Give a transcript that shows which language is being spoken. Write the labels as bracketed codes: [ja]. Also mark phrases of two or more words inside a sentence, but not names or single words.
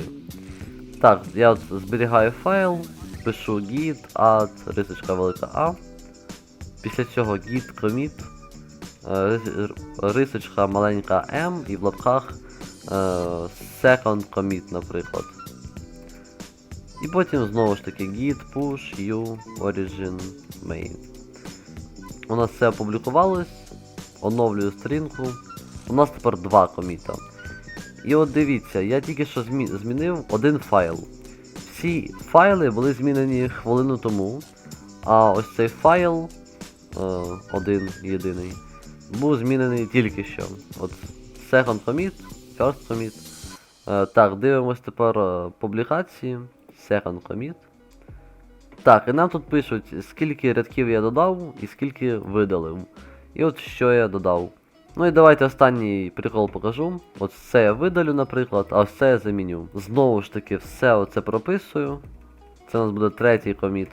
[uk] Так, я от зберігаю файл, пишу [en] git add, [uk] рисочка велика A. Після цього [en] git commit, [uk] рисочка маленька m і в лапках [en] second commit, [uk] наприклад. І потім знову ж таки [en] git push u origin main. [uk] У нас все опублікувалось. Оновлюю сторінку. У нас тепер 2 коміта. І от дивіться, я тільки що змінив один файл. Всі файли були змінені хвилину тому. А ось цей файл, один єдиний, був змінений тільки що. [en] От second commit, first commit. [uk] Так, дивимось тепер публікації. [en] Second commit. [uk] Так, і нам тут пишуть, скільки рядків я додав і скільки видалив. І от що я додав. Ну і давайте останній прикол покажу. От це я видалю, наприклад, а ось це я заміню. Знову ж таки, все оце прописую. Це у нас буде третій коміт.